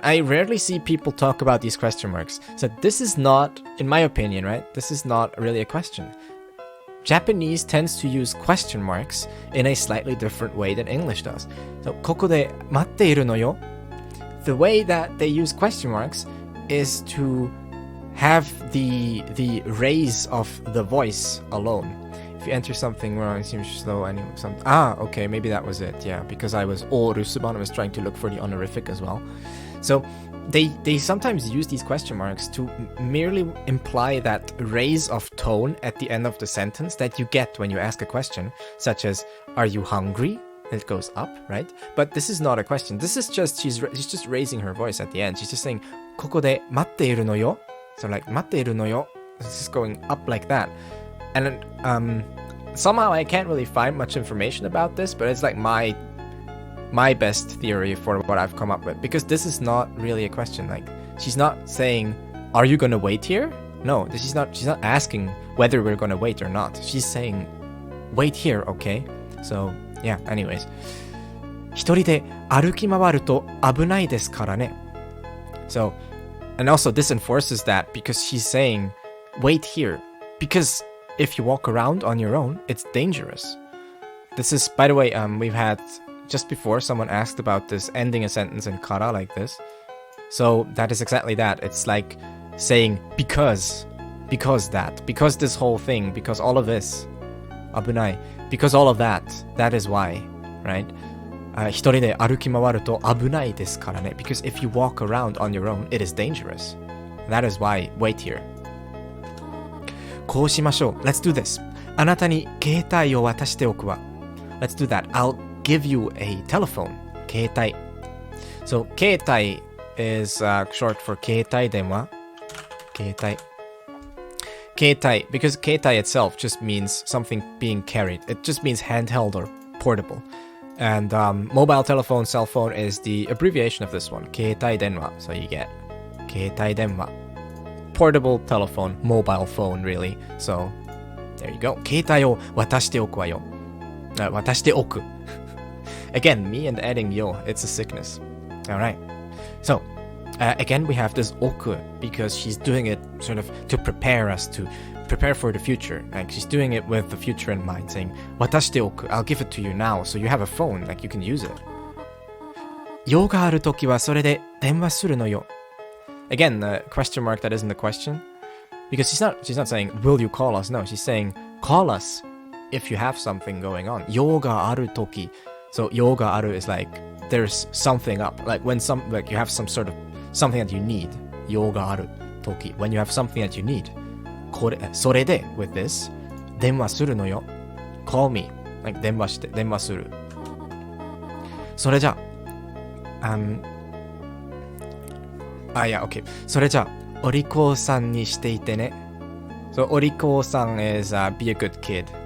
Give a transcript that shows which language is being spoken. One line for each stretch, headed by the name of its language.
English: I rarely see people talk about these question marks. So this is not, in my opinion, right? This is not really a question. Japanese tends to use question marks in a slightly different way than English does. So
Japanese: ここで待っているのよ.
English: The way that they use question marks is to have the raise of the voice alone. If you enter something wrong, it seems slow. Okay, maybe that was it. Yeah, because I was rusuban, I was trying to look for the honorific as well. So they sometimes use these question marks to merely imply that raise of tone at the end of the sentence that you get when you ask a question, such as, are you hungry? It goes up, right? But this is not a question. This is just, she's just raising her voice at the end. She's just saying,
Japanese: ここで待っているのよ.
English: So like,
Japanese: 待っているのよ.
English: It's just going up like that. And somehow I can't really find much information about this, but it's like my best theory for what I've come up with. Because this is not really a question. Like, she's not saying, are you gonna wait here? No, she's not asking whether we're gonna wait or not. She's saying, wait here, okay? So, yeah, anyways.
Japanese: 一人で歩き回ると危ないですからね.
English: So, and also this enforces that because she's saying, wait here. Because if you walk around on your own, it's dangerous. This is, by the way, we've had, just before, someone asked about this ending a sentence in kara like this. So that is exactly that. It's like saying, because that, because this whole thing, because all of this, abunai, because all of that is why, right?
Japanese: 一人で歩き回ると危ないですからね.
English: Because if you walk around on your own, it is dangerous. That is why, wait here.
Japanese: こうしましょう.
English: Let's do this.
Japanese: あなたに携帯を渡しておくわ.
English: Let's do that. I'll give you a telephone.
Japanese: 携帯.
English: So, 携帯 is short for 携帯電話.
Japanese: 携帯.
English: 携帯, because 携帯 itself just means something being carried. It just means handheld or portable. And mobile telephone, cell phone is the abbreviation of this one.
Japanese: 携帯電話.
English: So you get 携帯電話. Portable telephone, mobile phone, really. So, there you go.
Japanese: 携帯を渡しておくわよ. 渡しておく.
English: Again, me and adding yo, it's a sickness. Alright. So, again, we have this oku because she's doing it sort of to prepare us, to prepare for the future. Like, she's doing it with the future in mind, saying,
Japanese: 渡しておく.
English: I'll give it to you now, so you have a phone, like you can use it.
Japanese: 用があるときはそれで電話するのよ.
English: Again, the question mark that isn't a question. Because she's not saying, will you call us? No, she's saying, call us if you have something going on.
Japanese: 用があるとき.
English: So, 用がある is like, there's something up. Like, when you have some sort of, something that you need.
Japanese: 用があるとき.
English: When you have something that you need.
Japanese: これ、それで,
English: with this,
Japanese: 電話するのよ.
English: Call me. Like,
Japanese: 電話する. それじゃ、
English: yeah, okay.
Japanese: それじゃ、お利口さんにしていてね.
English: So, お利口さん is be a good kid.